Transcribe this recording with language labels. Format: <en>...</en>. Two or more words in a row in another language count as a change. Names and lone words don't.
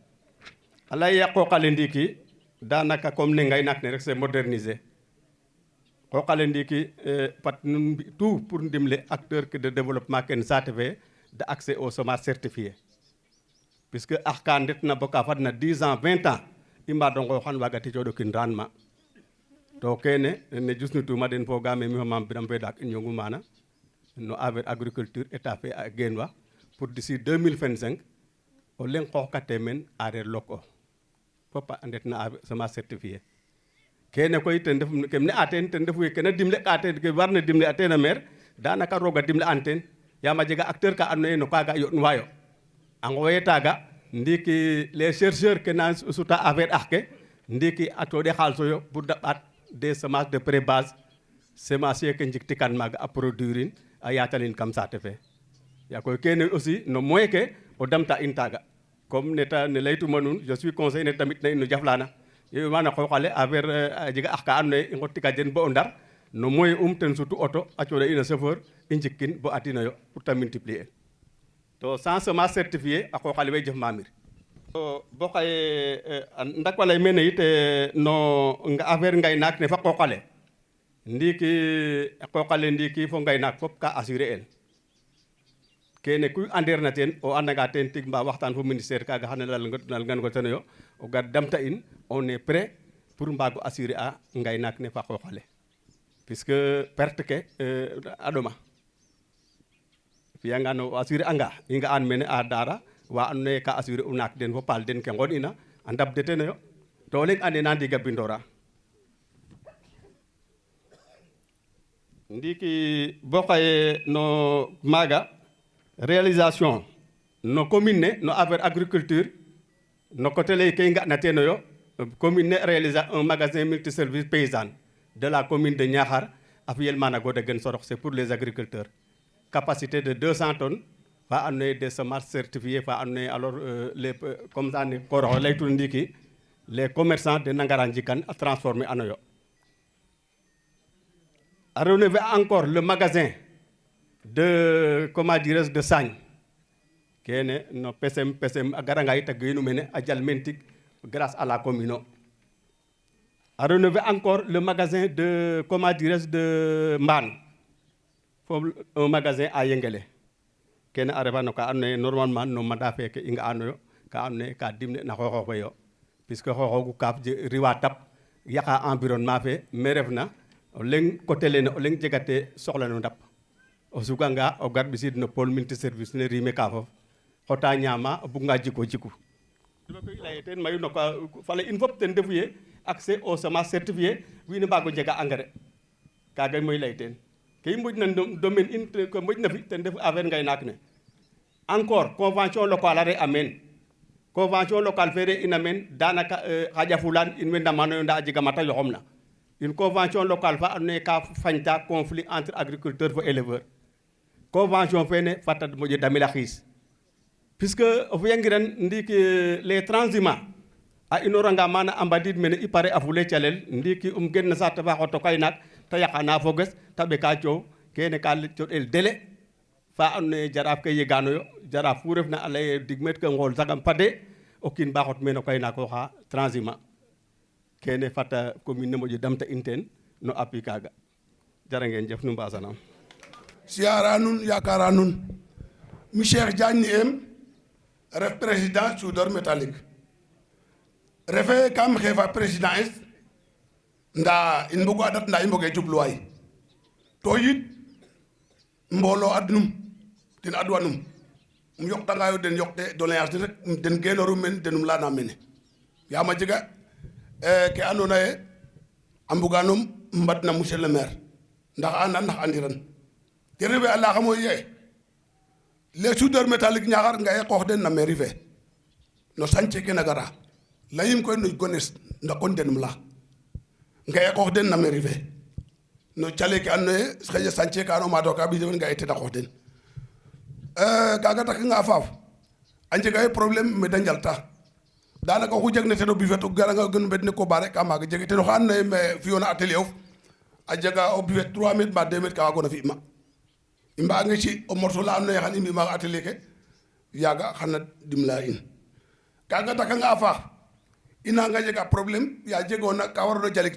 <srr>a lay ya qooq ale ndiiki danaka comme ne ngaynaak ne rek</srr> <fr>c'est moderniser</fr> <srr>qooq ale ndiiki fat nu mbi</srr> <fr>tout pour</fr> <srr>ndimle</srr> <fr>acteur de développement</fr> <srr>ken saate fe</srr> <fr>de accès aux semences certifiées</fr> <srr>puisque ax ka ndetna bo ka fadna</srr> <fr>10 ans 20 ans</fr> <srr>i mbaado nqooxan waagati cooɗokin rendement to kene ne jusnituma den fogaame mi fo Mame Birame Fay Dak i ñongu maana no</srr> <fr>affaire agriculture état</fr> <srr>fe a geenwa</srr> <fr>pour d'ici 2025</fr> <srr>o leŋ xooxkate meen aareer lok o fop a ndetna</srr> <fr>semence certifiée</fr> <srr>kene koy ten ref kem ne a teen ten refu ye kena dimle ka teen ke warna dimle a teen a maire danaka roog a dimle an teen yaam a jega acteur ka andoona yee no kaaga yo'nuwaayo a ngooye taaga ndiiki</srr> <fr>les chercheurs</fr> <srr>ke na suta affaire ax ke ndiiki a cooɗe xaalisoyo pour da ɓaat</srr> <fr>des semences de pré-base semencier</fr> <srr>ke njiktikan maaga a produire in a yaatalin kam saate fe yaa koy kene aussi no moyen ke o damta in taaga comme ne laytuma nuun</srr> <fr>je suis conseiller</fr> <srr>ne tamit na in no jaflana ye mana qooq ale affaire a jega ax ka andoona yee i nqotika den bo o Ndar no moyen ten sutu auto a cooɗa in a chauffeur i njikkin bo atinoyo pour ta multiplier to</srr> <fr>sans semence certifiée</fr> <srr>a qooq ale way jef mamir bo xaye ndak walay mene yit no affaire ngaynaak ne fa qooq ale ndiiki a qooq ale ndiiki fo ngaynaak fop ka assurer el kene kuy andeer na teen o andanga teen tig mba waxtaan fo ministère kaaga xana nalgan ngo tenoyo o gar damta in</srr> <fr>on est prêt pour</fr> <srr>mbaago assurer a ngaynaak ne fa qooq ale</srr> <fr>puisque perte</fr> <srr>ke a ɗoma fiyangaan o assurer anga i nga'an mene a Daara wa andoona yee ka assurer u naak den fo paal den ke nqon'ina a ndabde tenoyo to o leŋ ande na ndiiga bindoora ndiiki bo xaye no maaga réalisation no commune ne no</srr> <fr>affaire agriculture</fr> <srr>no côté lay ke i nga'na teenoyo commune ne</srr> <fr>réaliser un magasin multiservice paysan de la commune de Niakhar</fr> <srr>a fiyel maana Goda Gen Sorokh</srr> <fr>c'est pour les agriculteurs capacité de 200 tonnes</fr> <srr>fa andoona yee</srr> <fr>des semences certifiées</fr> <srr>fa andoona yee</srr> <fr>alors les comme ça</fr> <srr>ne kooroxe laytuna ndiiki</srr> <fr>les commerçants de</fr> <srr>nangara njikan a transformer anoyo</srr> <fr>a rénover encore le magasin de comment dirais-je de Sagne</fr> <srr>kene no pesem a garanga yit a genu mene a jal men tig</srr> <fr>grâce à la commune a rénover encore le magasin de comment dirais-je de Mbane</fr> <srr>foofu</srr> <fr>un magasin à Yengele</fr> <srr>kene a refa no ka andoona yee normalement no mandat feke i nga'anoyo ka andoona yee ka dimle na xooxoox we yo puisque xooxoogu kaaf riwa tap yaqa environnement fe me refna o leŋ côté lene o leŋ jegatee soxla no ndap o suganga o gar ɓisid no</srr> <fr>pôle multi service</fr> <srr>ne riime ka fof xota ñaama o buganga jiku i laye teen mayu no ka fale in fop ten refu ye</srr> <fr>accès aux semences certifiées</fr> <srr>wiin we mbaag o njega engrais kaaga moy lay teen ke i moƴna domaine in ke moƴna fi ten refu affaire ngaynaak ne</srr> <fr>encore convention locale</fr> <srr>a re a meen</srr> <fr>convention locale</fr> <srr>fe re ina meen danaka xaƴa fulaan in way ndamanoyo nda a jega mata yoxomna</srr> <fr>une convention locale</fr> <srr>fa andoona yee ka fañta</srr> <fr>conflit entre agriculteur</fr> <srr>fo éleveur convention fene fata moƴo damel a xiis puisque o fiyangiran ndiiki</srr> <fr>les transhumants</fr> <srr>a inoranga maana a mbadiid mene i pare a fule calel ndiiki gen na saate fa xoto kaynaak ta yaqana foges ta ɓeka coow kene ka coɗel délai fa andoona yee jaraaf ke yeganoyo jaraaf fu refna a lay digmet ke ngool sagam fade o kiin ba xot meen o kaynaak oxa transhumant kene fata commune ne moƴo damta in teen no appui kaaga jara ngeen jëf nu mbaasanaam siyaara nun yaakaara nun mi Cheikh Diagne ni em ref</srr> <fr>président soudeur métallique</fr> <srr>refe kam xeefa président es nda in mbogu adat nda i mboge jubluwaay to yit mbooloo adnum den adwanum yoqtangayo den yoqte doléance rek den genoru men denum lana mene yaam a jega ke andoona yee a mbuganum mbatna</srr> <fr>monsieur le maire</fr> <srr>ndax andan ndax andiran te refe a layaxam o ye</srr> <fr>les soudeurs métalliques</fr> <srr>Niakhar nga e qoox den na mairie fe no chantier ke na gara layim koy no gones ndakon denum la nga e qoox den na mairie fe no cale ke andoona yee xëy chantier ka ano maado ka ɓisifen nga e tena qoox den kaaga takanga faaf a njega problème me da njalta daanaka oxu jeg na ten o bufet o garanga gën mbed ne ko bare ka maaga jege ten oxa andoona yee me fi'oona atelier of a jega o bufet 3 mètres mba 2 mètres ka waagoona fi ma i mbaange ci o morceau la andoona yee xan i mbi maaga atelier ke yaaga xana dimla in kaaga takanga faax i nanga jega problème ya jegoona ka waroona jalik</srr>